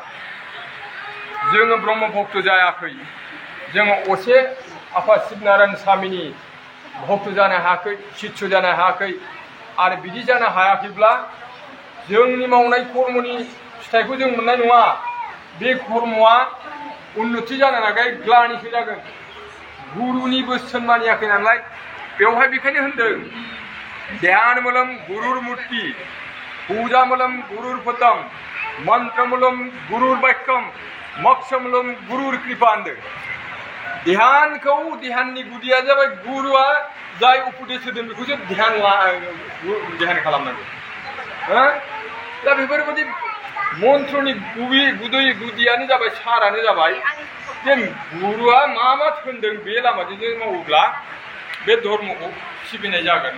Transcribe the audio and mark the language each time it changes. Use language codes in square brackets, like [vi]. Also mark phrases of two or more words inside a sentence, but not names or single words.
[brx] जोङो ब्रह्म भक्त जायाखै जोङो असे आफा शिबनारायण स्वामीनि भक्त जानो हायाखै शिष्य जानो हायाखै आरो बिदि जानो हायाखैब्ला जोंनि मावनाय कर्मनि फिथाइखौ जों मोननाय नङा बे कर्मआ उन्नति जानो नागाय ग्लानिसो जागोन गुरुनि बोसोन मानियाखै नालाय बेवहाय बेखायनो होनदों [sa] ध्यानमूलम गुरुर मूर्ति पूजामूलम गुरुर पदम मंत्रमूलम गुरुर वाक्यम मोक्षमूलम गुरुर कृपा [brx] होनदों ध्याननि गुदिया जाबाय गुरुआ जाय उपदेश होदों बेखौसो ध्यान खालामनांगौ दा बेफोरबायदि मन्त्रनि गुदियानो जाबाय सारानो जाबाय जे गुरुआ मा होनदों बे लामाजों मावोब्ला बे धर्मखौ सिबिनाय जागोन